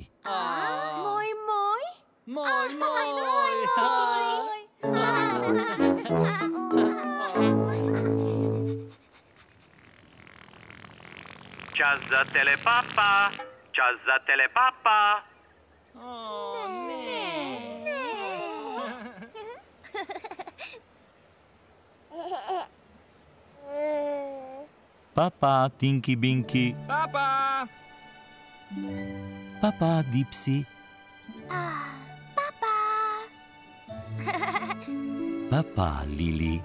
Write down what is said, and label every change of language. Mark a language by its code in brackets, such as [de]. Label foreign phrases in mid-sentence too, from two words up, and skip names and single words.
[sl] moj. Moj. Čas za telepapa. Čas za telepapa. Papa, Tinky Binky. Papa. Papa, Dipsy. Papa, Lili.